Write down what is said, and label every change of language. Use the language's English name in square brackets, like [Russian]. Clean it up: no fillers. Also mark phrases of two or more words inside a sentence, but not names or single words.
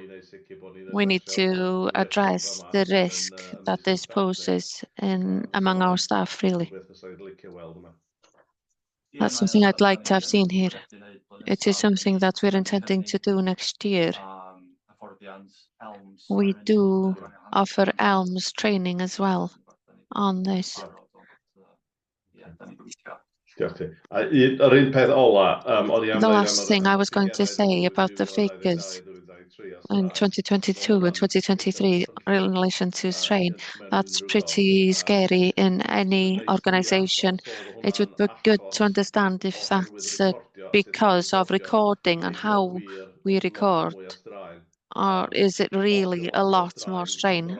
[English] we need to address the risk that this poses among our staff, really. That's something I'd like to have seen here. It is something that we're intending to do next year. We do offer ELMS training as well on this. [Welsh] Diolch ti. Yr un peth ola, [English] The last thing I was going to say about the figures in 2022 and 2023 in relation to strain, that's pretty scary in any organization. It would be good to understand if that's because of recording and how we record, or is it really a lot more strain?